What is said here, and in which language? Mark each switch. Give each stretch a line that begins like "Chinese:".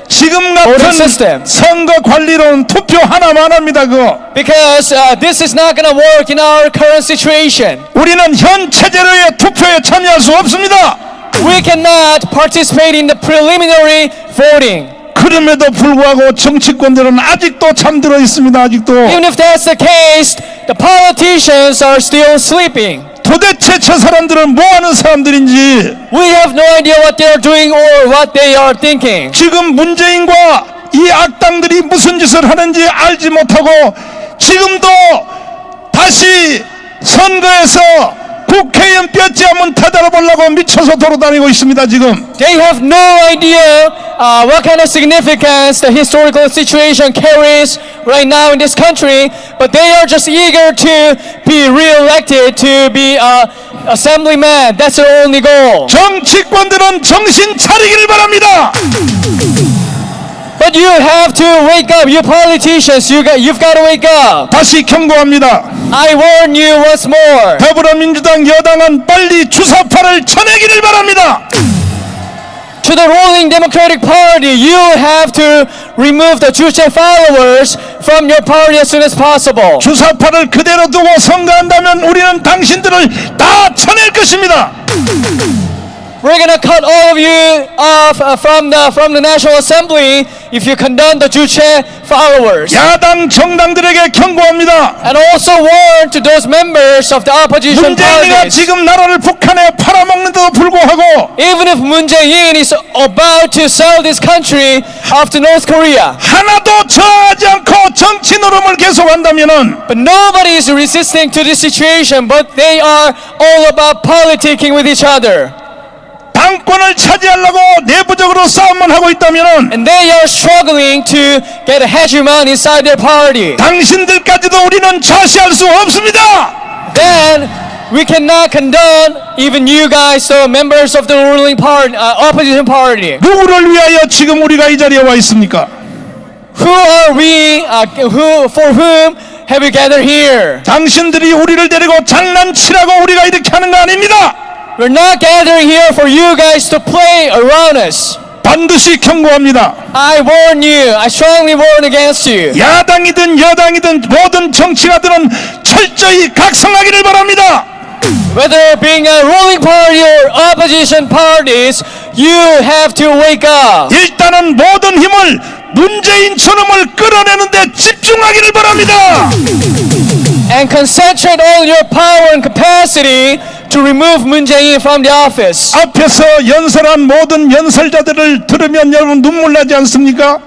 Korean: 지금
English: voting
Korean: 같은
English: system.
Korean: 선거 관리로는 투표 하나만 합니다. 그거.
English: Because this is not going to work in our current situation.
Korean: 우리는 현 체제로의 투표에 참여할 수 없습니다.
English: We cannot participate in the preliminary voting.
Korean: 그럼에도 불구하고 정치권들은 아직도 잠들어 있습니다. 아직도.
English: Even if that's the case, the politicians are still sleeping.
Korean: 도대체 저 사람들은 뭐 하는 사람들인지
English: We have no idea what they are doing or what they are thinking.
Korean: 지금 문재인과 이 악당들이 무슨 짓을 하는지 알지 못하고 지금도 다시 선거에서 국회의원 뼈째 한번 타달아 보려고 미쳐서 돌아다니고 있습니다. 지금.
English: They have no idea what kind of significance the historical situation carries right now in this country, but they are just eager to be re-elected to be assemblyman. That's their only goal.
Korean: 정치권들은 정신 차리기를 바랍니다.
English: But you have to wake up, you politicians. You've got to wake up.
Korean: 다시 경고합니다.
English: I warn you once more.
Korean: 더불어민주당 여당은 빨리 주사파를 쳐내기를 바랍니다.
English: To the ruling Democratic Party, you have to remove the Juche followers from your party as soon as possible.
Korean: 주사파를 그대로 두고 선거한다면 우리는 당신들을 다 쳐낼 것입니다.
English: We're gonna cut all of you off from the National Assembly if you condemn the Juche followers.
Korean: 야당 정당들에게 경고합니다.
English: And also warn to those members of the opposition
Korean: 문재인이가
English: parties.
Korean: 지금 나라를 북한에 팔아먹는데도 불구하고
English: Even if Moon Jae-in is about to sell this country off to North Korea,
Korean: 하나도 저하지 않고 정치 노름을 계속한다면은
English: but nobody is resisting to this situation, but they are all about politicking with each other.
Korean: 당권을 차지하려고 내부적으로 싸움만 하고 있다면은
English: And they are struggling to get a hegemon inside their party.
Korean: 당신들까지도 우리는 좌시할 수 없습니다.
English: Then we cannot condone even you guys, so members of the ruling party, opposition party.
Korean: 누구를 위하여 지금 우리가 이 자리에 와 있습니까?
English: Who are we? For whom have we gathered here?
Korean: 당신들이 우리를 데리고 장난치라고 우리가 이렇게 하는 거 아닙니다.
English: We're not gathering here for you guys to play around us.
Korean: 반드시 경고합니다.
English: I warn you. I strongly warn against you.
Korean: 야당이든 여당이든 모든 정치가들은 철저히 각성하기를 바랍니다.
English: Whether being a ruling party or opposition parties, you have to wake up.
Korean: 일단은 모든 힘을 문재인 저놈을 끌어내는데 집중하기를 바랍니다.
English: And concentrate all your power and capacity to remove Moon Jae-in from the office.
Korean: 앞에서 연설한 모든 연설자들을 들으면 여러분 눈물 나지 않습니까?